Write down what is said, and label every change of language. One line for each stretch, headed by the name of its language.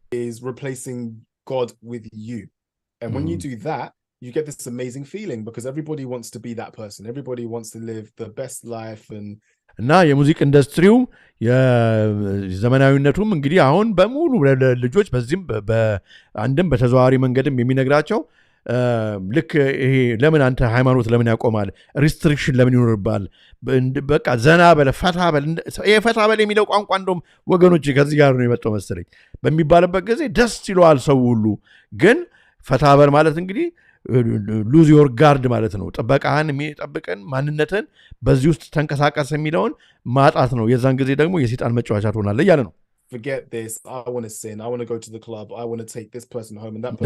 English: is replacing God with you. And when you do that, you get this amazing feeling because everybody wants to be that person. Everybody wants to live the best life and
Amharic: እና የሙዚክ ኢንዱስትሪው የዘመናዊነቱም እንግዲህ አሁን በሙሉ ልጆች በዚህም በአንድም በተዘዋዋሪ መንገድም የሚነግራቸው ልክ ይሄ ለምን አንተ ሃይማኖት ለምን ያቆማል ሪስትሪክሽን ለምን ይኖርባል በቃ ዘና በለ ፈታ በል ይሄ ፈታ በል የሚለው ቋንቋ እንደውም ወገኖች ከዚህ ጋር ነው የመጣው መሰለኝ በሚባልበት ጊዜ ደስ ይለዋል ሰው ሁሉ ግን ፈታ በል ማለት እንግዲህ
English: ሉዝ ዮር ጋርድ
Amharic: ማለት ነው ጥበቃህን የሚጠብቀን ማንነትን በዚህ ውስጥ ተንቀሳቀስ የሚለውን ማጣት ነው የዛን ጊዜ ደግሞ የሰይጣን መጫወቻ ትሆናለህ እያለ ነው
English: forget this I want to sin I want to go to the club I want to take this person home and that person